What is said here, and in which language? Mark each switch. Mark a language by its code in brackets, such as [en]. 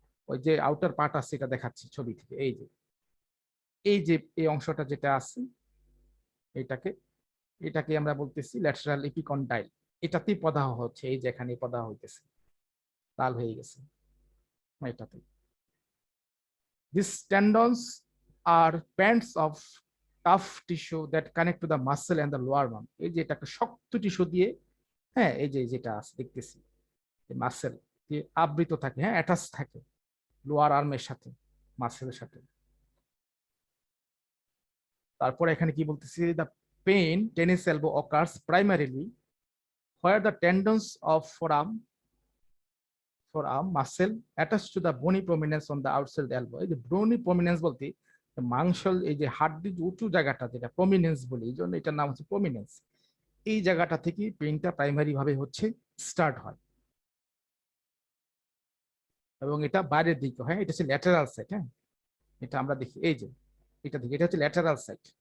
[bn] ওই যে outer part আছে, এটা দেখাচ্ছি ছবি থেকে, এই যে এই যে এই অংশটা যেটা আছে, এটাকে এটাকে আমরা বলতেছি ল্যাটেরাল ইপিকন্ডাইল। এটাতেই প্রদাহ হচ্ছে, এই যে এখানে প্রদাহ হইতেছে, লাল হয়ে গেছে এটাতে। [en] These tendons are bands of tough tissue that connect to the muscle and the lower arm. [bn] এই যে এটা একটা শক্ত টিস্যু দিয়ে, হ্যাঁ এই যে যেটা আছে দেখতেছি, মাসেল দিয়ে আবৃত থাকে, হ্যাঁ অ্যাটাচ থাকে লোয়ার আর্মের সাথে, মাসেলের সাথে। তারপর এখানে কি বলতেছি, [en] The pain tennis elbow occurs primarily where the tendons of forearm muscle attached to the bony prominence on the outside elbow. [bn] এই যে bony prominence বলতে মাংসল, এই যে হাড্ডির উঁচু জায়গাটা যেটা প্রমিনেন্স বলি, এই জন্য এটার নাম হচ্ছে প্রমিনেন্স। এই জায়গাটা থেকে পেইনটা প্রাইমারি ভাবে হচ্ছে স্টার্ট হয়, এবং এটা বাইরের দিকে হয়। এটা হচ্ছে ল্যাটেরাল সাইড। হ্যাঁ এটা আমরা দেখি, এই যে এটা দিকে, এটা হচ্ছে ল্যাটেরাল সাইড।